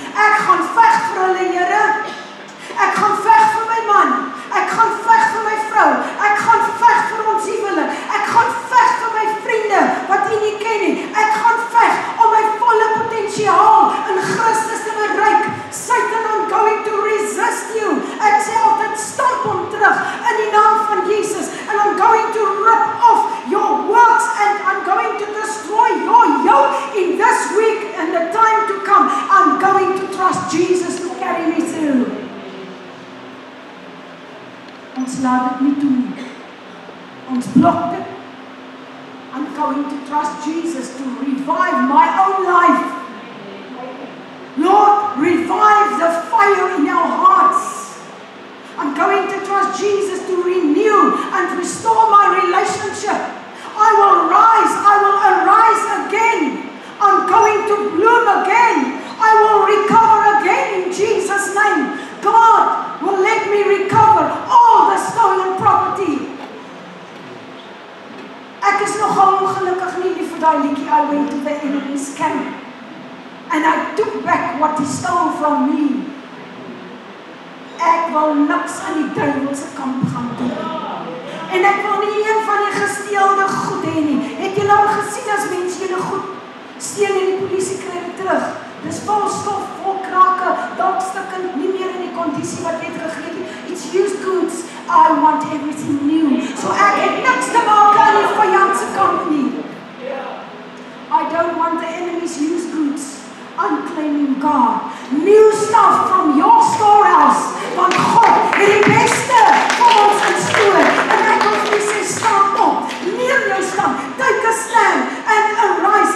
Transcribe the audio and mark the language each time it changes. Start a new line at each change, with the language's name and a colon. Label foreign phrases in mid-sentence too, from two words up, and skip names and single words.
Afrikaans: Ek gaan veg vir hulle, Here. Ek gaan veg vir my man. Ek gaan veg vir my vrou. Ek gaan veg vir ons huwelik. Ek gaan veg vir my vriende wat U nie ken nie. Ek gaan veg om my volle potensiaal in Christus te bereik. Satan,
English: I'm going to resist you.
Afrikaans: Ek sê altyd, stamp hom terug in die naam van Jesus.
English: And I'm going to rip off your works and I'm going to destroy your yoke in this week and the time to come. I'm going to trust Jesus to carry me through.
Afrikaans: Ons laat dit nie toe nie. Ons blok dit.
English: I'm going to trust Jesus to revive my own life. Lord, revive the fire in our hearts. I'm going to trust Jesus to renew and restore my relationship. I will arise again. I'm going to bloom again. I will recover again in Jesus' name. God will let me recover all the stolen property.
Afrikaans: Ek is nogal ongelukkig nie vir daai liedjie
English: I went to the enemy's camp and I took back what he stole from me.
Afrikaans: Ek wil niks aan die duiwel se kamp gaan doen. En ek wil nie een van die gesteelde goed hê nie. Het julle al gesien as mense julle goed steel en die polisie kry dit terug? Dis vol stof, vol krake, dalk stukkend, nie meer in die kondisie wat jy het gegee het.
English: It's used goods. I want everything new.
Afrikaans: So ek het niks te maak aan die vyand se kamp nie.
English: I don't want the enemy's used goods. I'm claiming God. New stuff from your storehouse.
Afrikaans: Want God het die beste vir ons gestoor. En ek wil vir sê, staan op. Neem jou stand.
English: Take a stand and arise.